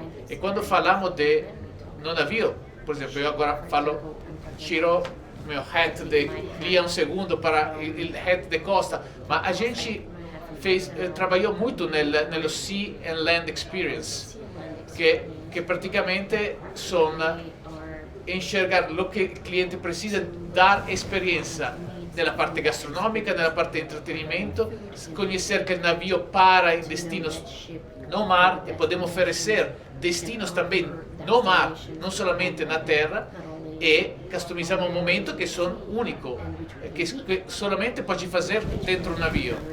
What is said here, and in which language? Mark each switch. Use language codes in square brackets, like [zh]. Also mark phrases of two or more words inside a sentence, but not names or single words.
[pt] E quando falamos no navio, por exemplo, eu agora tiro meu hat de guia um segundo para o hat de costa, mas a gente trabalhou muito no Sea and Land Experience, que praticamente são enxergar o que o cliente precisa, dar experiência [it] nella parte gastronomica, nella parte di intrattenimento, [pt] conhecer que o navio para em destinos no mar e podemos oferecer destinos também no mar, não somente na terra, e customizamos um momento que são únicos, que somente pode fazer dentro do navio.